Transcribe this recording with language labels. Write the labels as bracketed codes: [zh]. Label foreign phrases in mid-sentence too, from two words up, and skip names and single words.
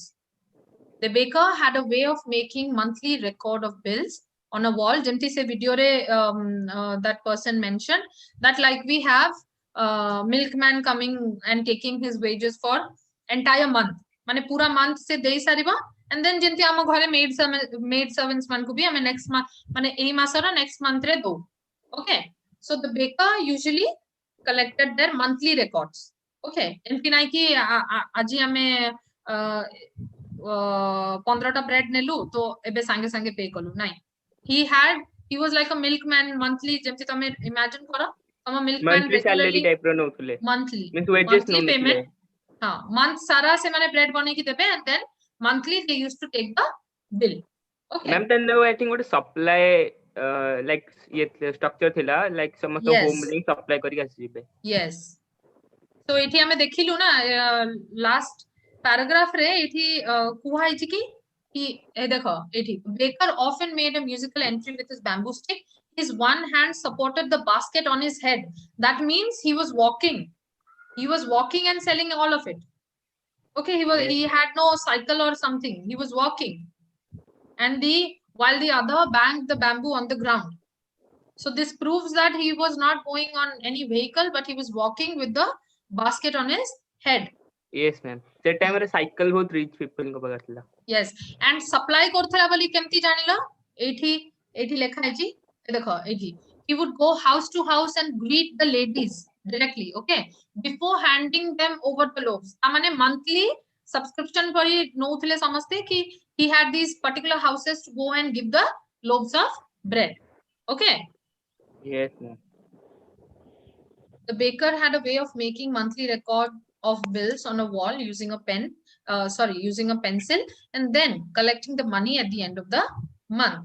[en] The baker had a way of making monthly record of bills on a wall. [or] ଯେମିତି ସେ video ରେ [en] that person mentioned that like we have milkman coming and taking his wages for entire month. [or] ମାନେ ପୁରା month ସେ ଦେଇ ସାରିବା, [en] and then [or] ଯେମିତି ଆମ ଘରେ [en] maid servants [or] ମାନ କୁ ବି ଆମେ [en] next month [or] ମାନେ ଏଇ ମାସର [en] next month [or] ରେ ଦ. [en] Okay, so the baker usually collected their monthly records. [or] Okay, ଏମିତି ନାଇଁ କି ଆଜି ଆମେ 15ଟା ବ୍ରେଡ ନେଲୁ ତ ଏବେ ସାଙ୍ଗେ ସାଙ୍ଗେ ପେ କଲୁ, ନାଇଁ. [en] he was like a milkman monthly, [or] ଯେମିତି ତମେ imagine କର ତମ milkman [en] monthly salary regularly [or] type ର ନଉଥିଲେ, [en] monthly means wages monthly payment. [or] ନଉଥିଲେ. ହଁ, month ସାରା ସେମାନେ ବ୍ରେଡ ବନେଇକି ଦେବେ, [en] and then monthly they used to take the bill. Okay, ମ୍ୟାମ୍ then I think ଗୋଟେ supply like ଇଏ structure ଥିଲା, like ସମସ୍ତ Yes. [or] home ରେ supply କରିକି ଆସିଯିବେ. [en] yes. So [or] ଏଠି ଆମେ ଦେଖିଲୁ ନା [en] last paragraph [or] ରେ ଏଠି କୁହା ହେଇଛି କି ଦେଖ ଏଠି [en] baker often made a musical entry with his bamboo stick. His one hand supported the basket on his head. That means he was walking and selling all of it. Okay, he had no cycle or something, he was walking, and while the other banged the bamboo on the ground. So this proves that he was not going on any vehicle, but he was walking with the basket on his head. Yes ma'am, [or] ସେ ଟାଇମ ରେ ସାଇକେଲ ବହୁତ [en] rich people [or] ଙ୍କ ପାଖରେ ଥିଲା. [en] Yes, and supply [or] କରୁଥିଲା ବୋଲି କେମିତି ଜାଣିଲ? ଏଠି ଲେଖା ହେଇଛି, ଦେଖ ଏଠି [en] he would go house to house and greet the ladies directly. Okay, before handing them over the loaves. [or] ମାନେ [en] monthly subscription [or] କରି ନଉଥିଲେ ସମସ୍ତେ କି [en] he had these particular houses to go and give the loaves of bread. Okay. Yes ma'am. The baker had a way of making monthly record of bills on a wall using a using a pencil, and then collecting the money at the end of the month.